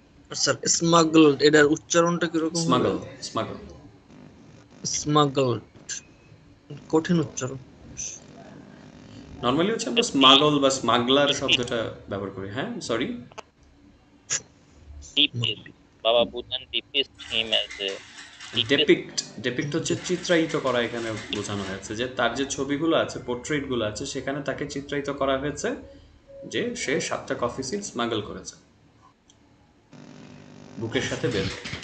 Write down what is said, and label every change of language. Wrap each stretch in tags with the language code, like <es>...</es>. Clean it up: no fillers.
<bn>Sir smuggle এটার উচ্চারণটা কিরকম হবে? Smuggle, smuggle. স্মাগল, কঠিন উচ্চারণ। নর্মালি হচ্ছে আমরা স্মাগল বা স্মাগলার শব্দটা ব্যবহার করি। হ্যাঁ, sorry.</bn> <en>Deepest. Baba Buddha deepest him as a</en> <bn>depict, depict হচ্ছে চিত্রায়িত করা। এখানে বোঝানো হয়েছে যে তার যে ছবিগুলো আছে, পোর্ট্রেটগুলো আছে, সেখানে তাকে চিত্রায়িত করা হয়েছে যে সে 7টা কফি সিড স্মাগল করেছে বুকের সাথে বেঁধে।</bn>